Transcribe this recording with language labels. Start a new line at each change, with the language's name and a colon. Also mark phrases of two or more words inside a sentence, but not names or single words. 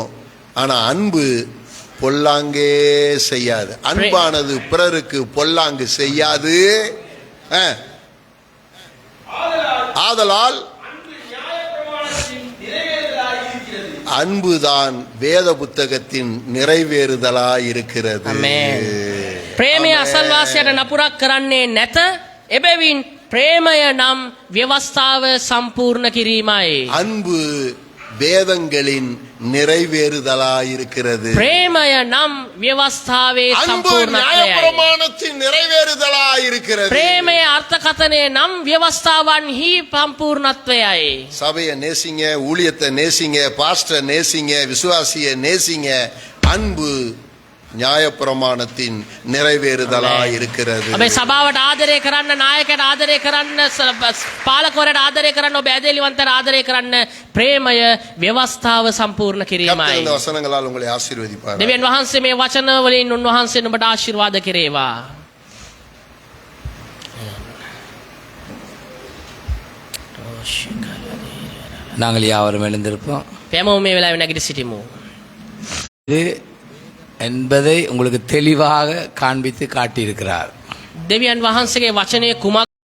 Tamil: ஆனா அன்பு பொல்லாங்கே செய்யாது. அன்பானது பிறருக்கு பொல்லாங்கு செய்யாது. ஆதலால் அன்புதான் வேத புத்தகத்தின் நிறைவேறுதலாய் இருக்கிறது.
Sinhala: ප්‍රේමය අසල්වාසියට නපුරක් කරන්නේ නැත. එබැවින් ප්‍රේමය නම් ව්‍යවස්ථාව සම්පූර්ණ කිරීමයි.
Tamil: அன்பு வேதங்களின் நிறைவேறுதலாய் இருக்கிறது.
Sinhala: ප්‍රේමය නම් ව්‍යවස්ථාවේ
Tamil: அன்பு
Sinhala: සම්පූර්ණත්වයයි.
Tamil: நியாயப்பிரமாணத்தின் நிறைவேறுதலாய் இருக்கிறது.
Sinhala: ප්‍රේමයේ අර්ථකථනය නම් ව්‍යවස්ථාවන්හි සම්පූර්ණත්වයයි.
Tamil: சபையை நேசிங்க, ஊழியத்தை நேசிங்க, பாஸ்டர் நேசிங்க, விசுவாசியை நேசிங்க. அன்பு நியாயப்பிரமாணத்தின் நிறைவேறுதலாய் இருக்கிறது.
Sinhala: අපේ සභාවට ආදරය කරන්න, නායකයට ආදරය කරන්න, පාලකවරයට ආදරය කරන්න, ඔබ ඇදහිලිවන්තයට ආදරය කරන්න ප්‍රේමය ව්‍යවස්ථාව සම්පූර්ණ
Tamil: கர்த்தர்
Sinhala: කිරීමයි.
Tamil: இந்த வசனங்களால் உங்களை ஆசீர்வதிப்பார்.
Sinhala: දෙවියන් වහන්සේ මේ වචන වලින් උන්වහන්සේ නුඹට ආශිර්වාද කෙරේවා.
Tamil: நாங்கள் யாவரும் எழுந்திருப்போம்.
Sinhala: පැමෝ මේ වෙලාවේ නැගිට සිටිමු.
Tamil: இது என்பதை உங்களுக்கு தெளிவாக காண்பித்து காட்டியிருக்கிறார்.
Sinhala: දෙවියන් වහන්සේගේ වචනය කුමක්